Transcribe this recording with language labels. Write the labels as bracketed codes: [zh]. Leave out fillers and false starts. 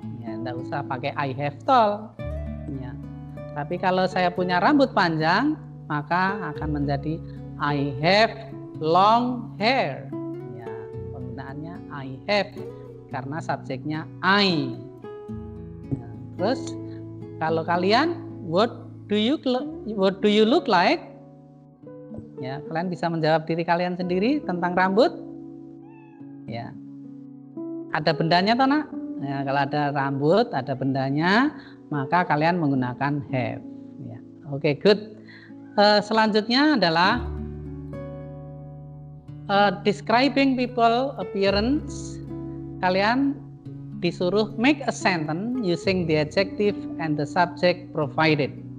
[id] Ya, tidak usah pakai I have tall. Ya. Tapi kalau saya punya rambut panjang, maka akan menjadi [en] I have long hair. [id] Ya, penggunaannya I have karena subjeknya I. Ya, terus kalau kalian, [en] what do you look like? [id] Ya, kalian bisa menjawab diri kalian sendiri tentang rambut. Ya, ada bendanya toh, nak? Ya, kalau ada rambut, ada bendanya, maka kalian menggunakan have. Ya, oke, good. Selanjutnya adalah [en] describing people appearance. [id] Kalian disuruh [en] make a sentence using the adjective and the subject provided.